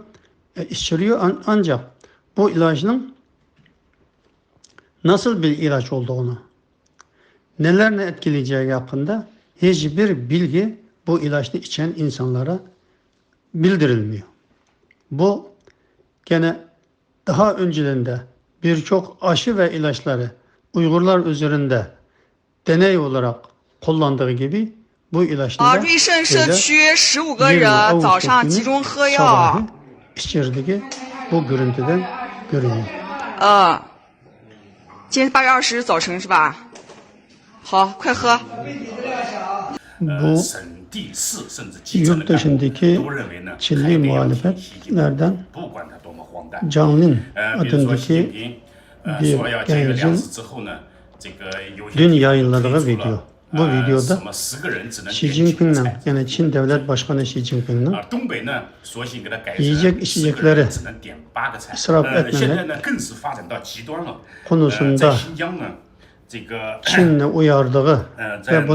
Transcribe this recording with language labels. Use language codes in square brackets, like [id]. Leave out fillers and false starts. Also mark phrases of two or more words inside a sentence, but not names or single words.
[tr] Ancak bu ilacın nasıl bir ilaç olduğunu, neler ne etkileyeceği hakkında hiçbir bilgi bu ilaçını içen insanlara bildirilmiyor. Bu gene daha önceden de birçok aşı ve ilaçları Uygurlar üzerinde deney olarak kullandığı gibi bu ilaçları [zh] 瑞盛社区15个人早上集中喝药。 [tr] içerideki bu görüntüden görünüyor. [zh] 今天8月20早晨是吧？好，快喝。 [tr] Bu yurt dışındaki Çinli muhalefetlerden Canlin adındaki bir gencin dün yayınladığı video. Bu videoda Xi Jinping'in, yani Çin Devlet Başkanı Xi Jinping'in yiyecek içecekleri israf etmemek konusunda Çin'le uyardığı ve